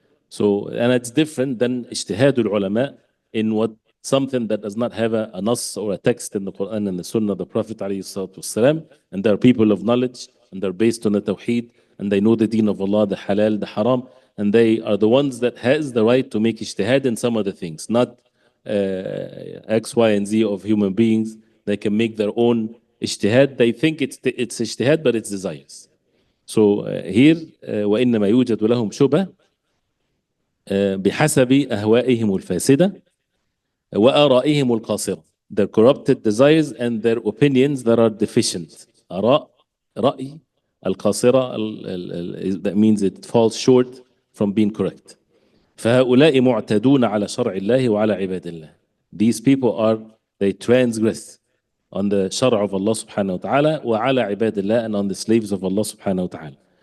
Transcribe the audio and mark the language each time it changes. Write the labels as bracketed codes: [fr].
[en] So, and it's different than ijtihadul ulama in what something that does not have a nas or a text in the Quran and the Sunnah of the Prophet ﷺ, and they're people of knowledge, and they're based on the Tawheed, and they know the deen of Allah, the halal, the haram, and they are the ones that has the right to make ijtihad in some other things, not X, Y, and Z of human beings. They can make their own ijtihad. They think it's ijtihad, but it's desires. So here, [ar] وإنما يوجد لهم شبه بحسب أهوائهم الفاسدة وآرائهم القاصرة. [en] Their corrupted desires and their opinions that are deficient. آراء, رأي, القاصرة, that means it falls short from being correct. [ar] فهؤلاء معتدون على شرع الله وعلى عباد الله. [en] These people are, they transgress on the shara of Allah subhanahu wa ta'ala [ar] وعلى عباد الله, [en] and on the slaves of Allah subhanahu wa ta'ala.